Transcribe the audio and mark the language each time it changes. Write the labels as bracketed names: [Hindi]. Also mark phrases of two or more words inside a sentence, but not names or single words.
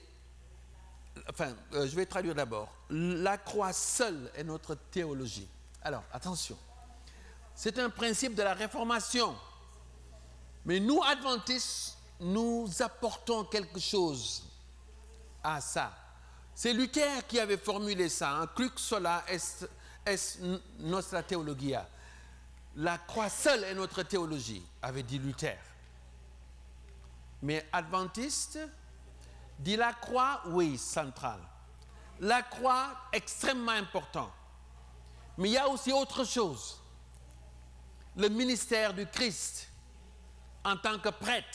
[French] Enfin, je vais traduire d'abord. La croix seule est notre théologie. Alors, attention. C'est un principe de la Réformation. Mais nous, adventistes, nous apportons quelque chose à ça. C'est Luther qui avait formulé ça. [Latin] Crux sola est nostra theologia. [French] La croix seule est notre théologie, avait dit Luther. Mais adventiste dit la croix, oui, centrale. La croix, extrêmement important. Mais il y a aussi autre chose. Le ministère du Christ en tant que prêtre.